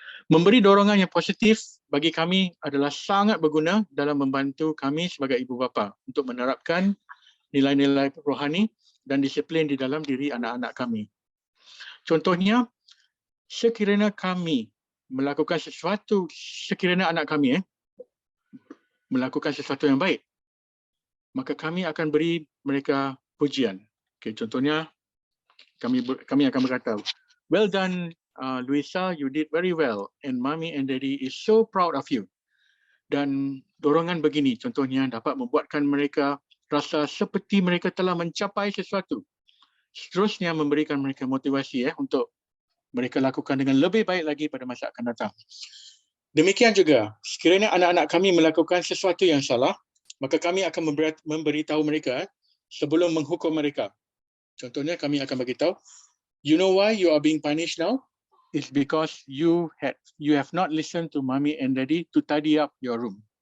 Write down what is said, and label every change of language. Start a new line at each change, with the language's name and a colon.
Malay: Memberi dorongan yang positif bagi kami adalah sangat berguna dalam membantu kami sebagai ibu bapa untuk menerapkan nilai-nilai rohani dan disiplin di dalam diri anak-anak kami. Contohnya, sekiranya kami melakukan sesuatu, sekiranya anak kami melakukan sesuatu yang baik, maka kami akan beri mereka pujian.
English: Okay,
Malay: contohnya, kami akan berkata,
English: "Well done, Luisa, you did very well, and Mommy and Daddy is so proud of you."
Malay: Dan dorongan begini, contohnya, dapat membuatkan mereka rasa seperti mereka telah mencapai sesuatu. Seterusnya memberikan mereka motivasi untuk mereka lakukan dengan lebih baik lagi pada masa akan datang. Demikian juga, sekiranya anak-anak kami melakukan sesuatu yang salah, maka kami akan memberitahu mereka sebelum menghukum mereka. Contohnya, kami akan beritahu,
English: "You know why you are being punished now? It's because you have not listened to Mommy and Daddy to tidy up your room."